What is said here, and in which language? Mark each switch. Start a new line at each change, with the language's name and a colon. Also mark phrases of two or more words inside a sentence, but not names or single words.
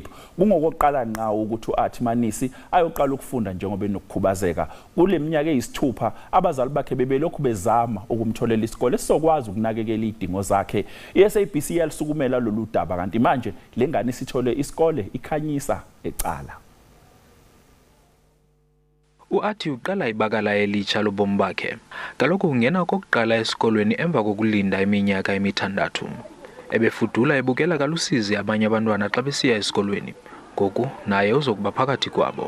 Zulu: Kungokokuqala ngqa ukuthi uAthi Manisi ayoqala ukufunda njengoba enokukhubazeka. Kuleminyaka eyisithupha abazali bakhe bebelokhu bezama ukumtholela isikole esizokwazi ukunakekela izidingo zakhe. I-SABC yalisukumela lolu daba kanti manje lengane isithole isikole ikhanyisa ecala.
Xhosa: uAthi uqala ibakala elitsha lobomi bakhe. Kaloku ungena okokuqala esikolweni emva kokulinda iminyaka emithandathu. Ebefudula ebukela kalusizi abanye abantwana xa besiya esikolweni. Ngoku naye uzokuba phakathi kwabo.